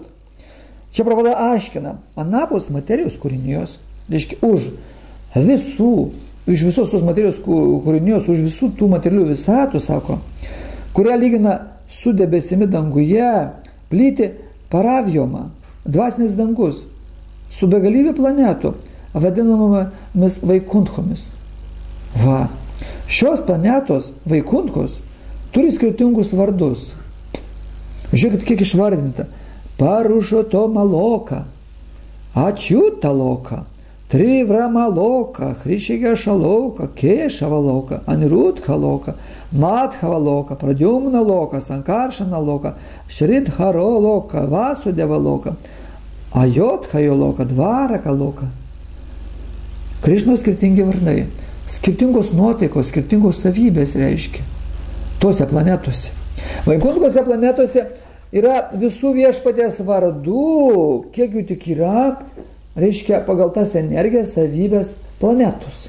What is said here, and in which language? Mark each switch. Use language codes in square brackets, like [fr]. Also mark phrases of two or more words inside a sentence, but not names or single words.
[lt] Čia Prabhupada aiškina. Anapus materijos kūrinijos, reiškia, už visos tos materijos kūrinijos, už visų tų materialių visatų, sako, kurią lygina su debesimi danguje, plyti paravjoma, dvasinis dangus, su begalybė planetų, vadinamomis vaikunthomis. Va. Šios planetos vaikuntkos turi skirtingus vardus. Žiūrėkit, kiek išvardinta. Parušoto maloka, ačiūta loka, Trivra loka, Hrishikesha loka, Kešava loka, Anirudha loka, Madhava loka, Pradyumna loka, Sankarshana loka, Shridharo loka, Vasudeva loka, Ajodhajo loka, Dvaraka loka. Krišnos skirtingi vardai, skirtingos nuotaikos, skirtingos savybės reiškia tuose planetose. Vaikuntkose planetose yra visų viešpaties vardų, kiek jų tik yra, reiškia pagal tas energijas, savybės planetus.